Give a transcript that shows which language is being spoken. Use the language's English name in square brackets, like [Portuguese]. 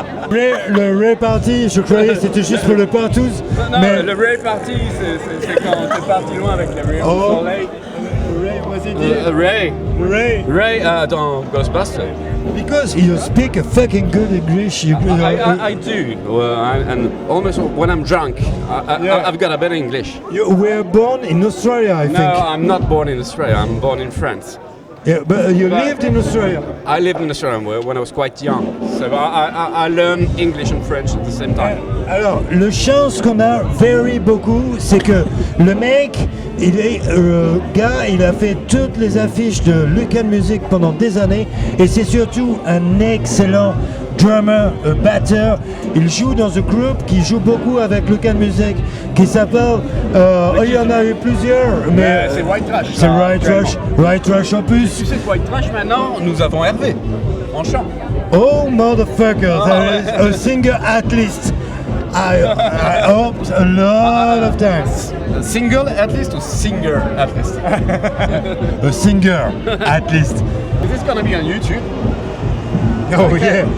[French] Le Ray Party, je croyais que c'était juste pour le partouze. Non, mais... le Ray Party, c'est quand t'es parti loin avec les Ray. Oh. Ray, Ray dans Ghostbusters. [English] Because you speak a fucking good English. I do. And almost when I'm drunk, I've got a better English. You were born in Australia, I think. No, I'm not born in Australia. I'm born in France. Yeah, but you lived in Australia. I lived in Australia when I was quite young. So I learned English and French at the same time. [French] Alors, le chance qu'on a beaucoup, c'est que le mec, il a fait toutes les affiches de Lucan Music pendant des années et c'est surtout un excellent drummer, batteur. Il joue dans un groupe qui joue beaucoup avec Lucan Music qui s'appelle, il y en a eu plusieurs, mais c'est White Trash. C'est White Trash en plus. Tu sais que White Trash maintenant, nous avons Hervé en chant. [English] Oh motherfucker, there is a singer at least. I hoped a lot of times. A single at least or singer at least? A singer at least. Is this gonna be on YouTube? Oh yeah,